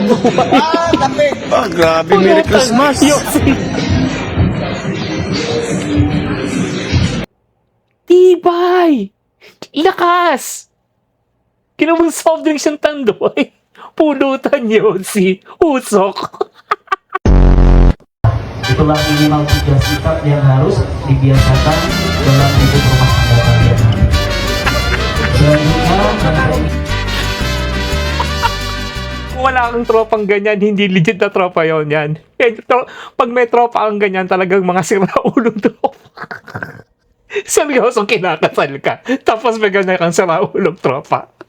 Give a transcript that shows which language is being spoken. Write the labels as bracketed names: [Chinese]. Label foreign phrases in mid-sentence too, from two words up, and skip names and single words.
[English] Grabe, Merry Christmas. [Filipino] Tibay! Lakas! Kinamang [English] soft drink [Filipino] siyang tandoy. Pulutan yun si Usok. [Indonesian] Itulah minimal 3 sikap yang harus dibiasakan dalam hidup rumah tangga kalian. Selanjutnya, [Filipino] Wala kang tropang ganyan, hindi legit na tropa yon yan. Pag may tropa kang ganyan, talagang mga siraulong tropa. Seryosong kinakasal ka. Tapos may ganyan kang siraulong tropa.